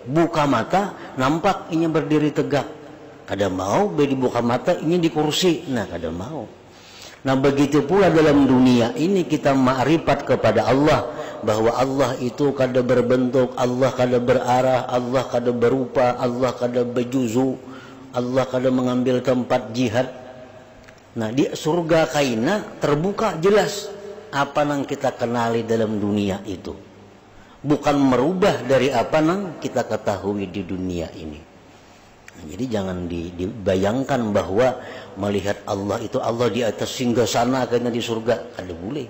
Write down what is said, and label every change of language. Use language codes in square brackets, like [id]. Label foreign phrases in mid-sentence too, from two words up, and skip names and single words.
[bjn] Buka mata, nampak inya berdiri tegak. Kada mau dibuka mata inya di kursi. Nah, kada mau. Nah, begitu pula dalam dunia ini kita ma'rifat kepada Allah, bahwa Allah itu kada berbentuk, Allah kada berarah, Allah kada berupa, Allah kada berjuzu, Allah kada mengambil tempat jihad. Nah, di surga kaina terbuka jelas apa yang kita kenali dalam dunia itu. [id] Bukan merubah dari apa yang kita ketahui di dunia ini. Nah, jadi jangan dibayangkan bahwa melihat Allah itu Allah di atas singgasana karena di surga, kada boleh.